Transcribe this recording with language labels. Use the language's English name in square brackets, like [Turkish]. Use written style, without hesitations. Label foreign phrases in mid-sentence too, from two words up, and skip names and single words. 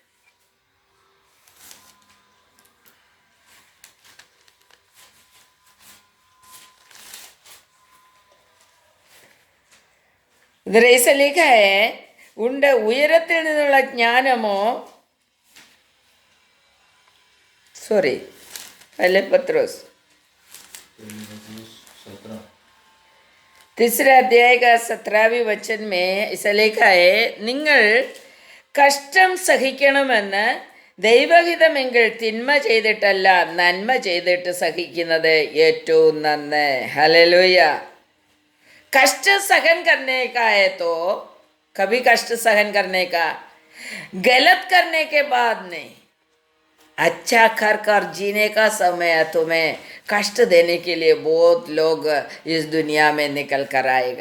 [Hindi] इधर ऐसा लिखा है, [Malayalam] ഉണ്ട് ഉയരത്തിൽ നിന്നുള്ള ജ്ഞാനമോ, [Hindi] सॉरी पहले पत्रोस 3 अध्याय का 17वें वचन में ऐसा लिखा है, [Malayalam] നിങ്ങൾ കഷ്ടം സഹിക്കണമെന്ന് ദൈവഹിതമെങ്കിൽ തിന്മ ചെയ്തിട്ടല്ല നന്മ ചെയ്തിട്ട് സഹിക്കുന്നത് ഏറ്റവും നന്ന്. [Hindi] हालेलुया. कष्ट सहन करने का है तो कभी कष्ट सहन करने का, गलत करने के बाद नहीं, अच्छा कर कर जीने का समय तुम्हें कष्ट देने के लिए बहुत लोग इस दुनिया में निकल कर आएगा.